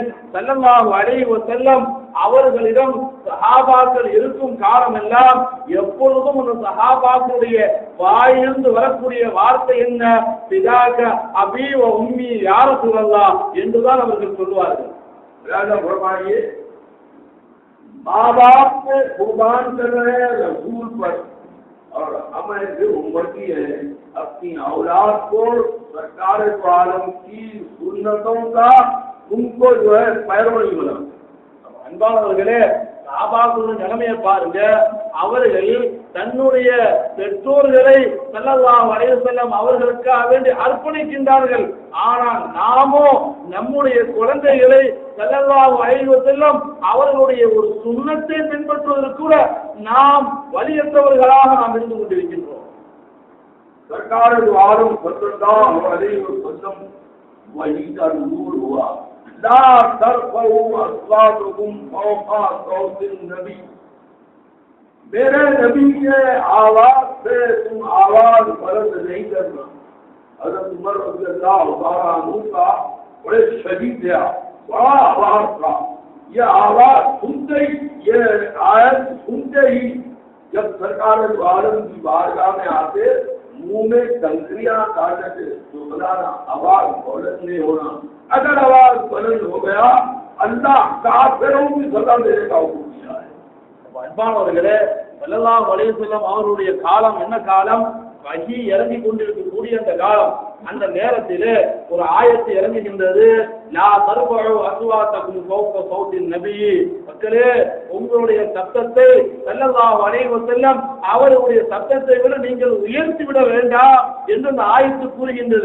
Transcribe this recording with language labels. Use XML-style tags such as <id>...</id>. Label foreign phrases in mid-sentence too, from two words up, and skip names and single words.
<ar>صلى الله عليه وسلم</ar> <ta>அவர்களிடம் சஹாபாக்கள் இருக்கும் காலமெல்லாம் எப்பொழுதும் அந்த சஹாபாக்களுடைய வாயிலிருந்து வரக்கூடிய வார்த்தை என்ன,</ta> <ar>فداك أبي وأمي يا رسول الله</ar> <ta>என்றுதான் அவர்கள் சொல்வார்கள்.</ta> <hi>माँ बाप को कुर्बान कर रहे हैं रसूल पर, और हमारे उम्मती है अपनी औलाद को सरकार आलम की सुन्नतों का उनको जो है पैरवी बना।</hi> <ta>அன்பானவர்களே, சஹாபாக்களின் நிலைமையை பாருங்க. அவர்கள் தன்னுடைய பெற்றோர்களை</ta> <ar>صلى الله عليه وسلم</ar> <ta>அவர்களுக்காக வேண்டி அர்ப்பணிக்கின்றார்கள். ஆனால் நாமோ நம்முடைய குழந்தைகளை</ta> <ar>صلى الله عليه وسلم</ar> <ta>அவர்களுடைய ஒரு சுன்னத்தை பின்பற்றுவதற்கு கூட நாம் வலியற்றவர்களாக நாம் இருந்து கொண்டிருக்கின்றோம்.</ta> <hi>सरकार आलम</hi> <ar>صلى الله عليه وسلم</ar> <hi>वही का नूर हुआ।</hi> <ar>لا ترفعوا أصواتكم فوق صوت النبي,</ar> <hi>मेरे नबी के आवाज से तुम आवाज बुलंद नहीं करना। हज़रत उमर</hi> <ar>رضي الله تعالى عنه</ar> <hi>का बड़े शदीद था, बड़ा आवाज था। ये आवाज सुनते ही, ये आयत सुनते ही जब सरकार आलम की बारगाह में आते मुंह में कंकरियां काटने से सुनाना, आवाज बुलंद नहीं होना। अगर आवाज बुलंद हो गया अल्लाह काफिरों की सजा देने का हुक्म दिया है।</hi> <ta>அன்பானவர்களே,</ta> <ar>صلى الله عليه وسلم</ar> <ta>அவருடைய காலம் என்ன காலம்? வஹி இறங்கி கொண்டிருக்கக்கூடிய அந்த காலம். அந்த நேரத்திலே ஒரு ஆயத்து இறங்குகின்றது.</ta> <ar>لا ترفعوا أصواتكم فوق صوت النبي,</ar> <ta>மக்களே உங்களுடைய சத்தத்தை</ta> <ar>صلى الله عليه وسلم</ar> <ta>அவருடைய சத்தத்தை விட நீங்கள் உயர்த்தி விட வேண்டாம் என்று அந்த ஆயத்து கூறுகின்றது.</ta>